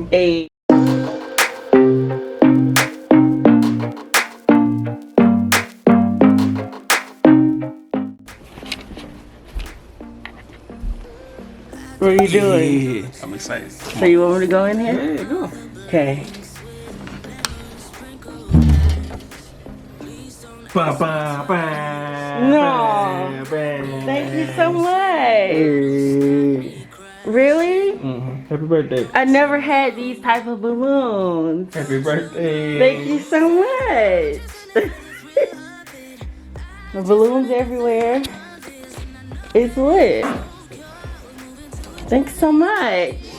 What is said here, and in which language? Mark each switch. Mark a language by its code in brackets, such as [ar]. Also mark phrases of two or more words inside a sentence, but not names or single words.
[en] Hey. What are you doing? Yeah, I'm excited. So you want me to go in here? Yeah, go. Okay. Ba, ba, ba, No. ba, ba. Thank you so much. Hey. Really? Happy birthday. I never had these type of balloons. Happy birthday. Thank you so much. The balloons everywhere. It's lit. Thanks so much.